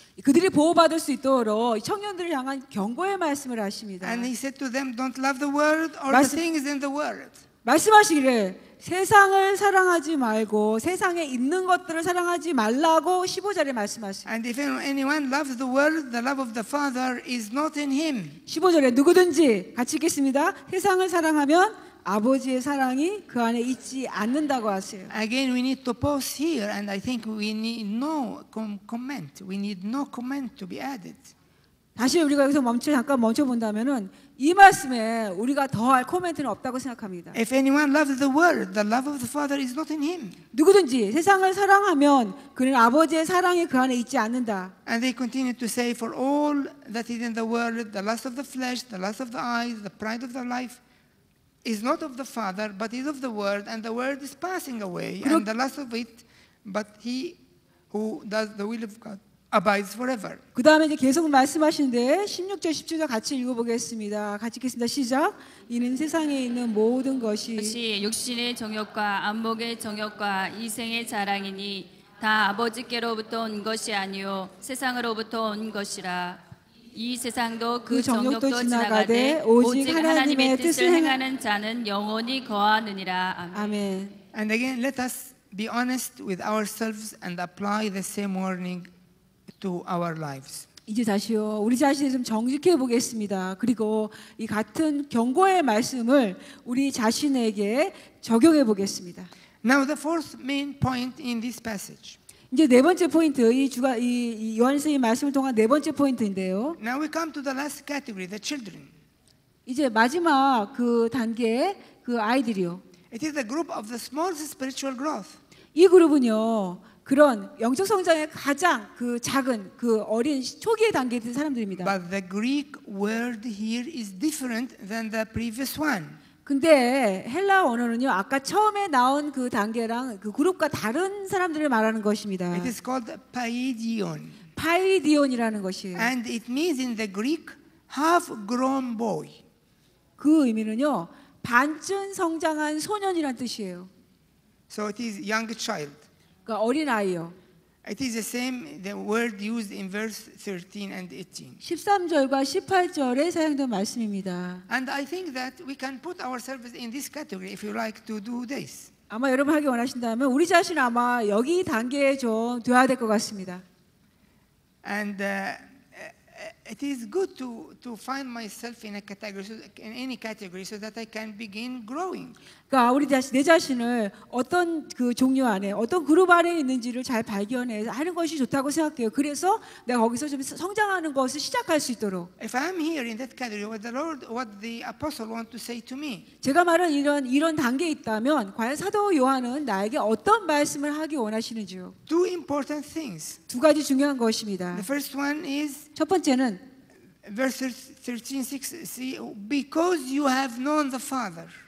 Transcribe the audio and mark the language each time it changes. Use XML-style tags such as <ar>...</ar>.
<ko>그들이 보호받을 수 있도록 청년들을 향한 경고의 말씀을 하십니다.</ko> <en>And he said to them, don't love the world or the things in the world.</en> <ko>말씀하시기를 세상을 사랑하지 말고 세상에 있는 것들을 사랑하지 말라고 15절에 말씀하십니다.</ko> <en>And if anyone loves the world, the love of the Father is not in him.</en> <ko>15절에 누구든지 같이 읽겠습니다. 세상을 사랑하면 아버지의 사랑이 그 안에 있지 않는다고 하세요.</ko> <en>Again, we need to pause here, and I think we need no comment. We need no comment to be added.</en> <ko>다시 우리가 여기서 잠깐 멈춰 본다면은 이 말씀에 우리가 더할 코멘트는 없다고 생각합니다.</ko> <en>If anyone loves the world, the love of the Father is not in him.</en> <ko>누구든지 세상을 사랑하면 그는 아버지의 사랑이 그 안에 있지 않는다.</ko> <en>And they continue to say, for all that is in the world, the lust of the flesh, the lust of the eyes, the pride of the life, is not of the Father, but is of the world, and the world is passing away, and the lust of it, but he who does the will of God abides forever.</en> <ko>그 다음에 이제 계속 말씀하시는데 16절 17절 같이 읽어보겠습니다. 같이 읽겠습니다. 시작. 이는 세상에 있는 모든 것이 육신의 정욕과 안목의 정욕과 이생의 자랑이니 다 아버지께로부터 온 것이 아니요 세상으로부터 온 것이라. 이 세상도 그 정욕도 지나가되 오직 하나님의 뜻을 행하는 자는 영원히 거하느니라. 아멘.</ko> <en>And again, let us be honest with ourselves and apply the same warning to our lives.</en> <ko>이제 다시요. 우리 자신을 좀 정직해 보겠습니다. 그리고 이 같은 경고의 말씀을 우리 자신에게 적용해 보겠습니다.</ko> <en>Now, the fourth main point in this passage.</en> <ko>이제 네 번째 포인트, 이 요한 선생님 말씀을 통한 네 번째 포인트인데요.</ko> <en>Now we come to the last category, the children.</en> <ko>이제 마지막 그 단계 그 아이들이요.</ko> <en>It is the group of the smallest spiritual growth.</en> <ko>이 그룹은요, 그런 영적 성장의 가장 그 작은 그 어린 초기의 단계에 있는 사람들입니다.</ko> <en>But the Greek word here is different than the previous one.</en> <ko>근데 헬라 언어는요, 아까 처음에 나온 그 단계랑 그 그룹과 다른 사람들을 말하는 것입니다.</ko> <en>It is called paidion.</en> <ko>파이디온이라는 것이에요.</ko> <en>And it means in the Greek half-grown boy.</en> <ko>그 의미는요, 반쯤 성장한 소년이란 뜻이에요.</ko> <en>So it is young child.</en> <ko>그러니까 어린 아이요.</ko> <en>It is the same, the word used in verse 13 and 18.</en> <ko>13절과 18절에 사용된 말씀입니다.</ko> <en>And I think that we can put ourselves in this category if you like to do this.</en> <ko>아마 여러분 하기 원하신다면 우리 자신 아마 여기 단계에 좀 돼야 될 것 같습니다.</ko> <en>And it is good to find myself in a category, in any category, so that I can begin growing.</en> <ko>그러니까 우리 내 자신을 어떤 그 종류 안에, 어떤 그룹 안에 있는지를 잘 발견해 하는 것이 좋다고 생각해요. 그래서 내가 거기서 좀 성장하는 것을 시작할 수 있도록.</ko> <en>If I'm here in that category, what the apostle want to say to me?</en> <ko>제가 말한 이런 단계에 있다면 과연 사도 요한은 나에게 어떤 말씀을 하기 원하시는지요?</ko> <en>Two important things.</en> <ko>두 가지 중요한 것입니다.</ko> <en>The first one is</en> <ko>첫 번째는</ko> <en>verse 13:6. See, because you have known the Father.</en>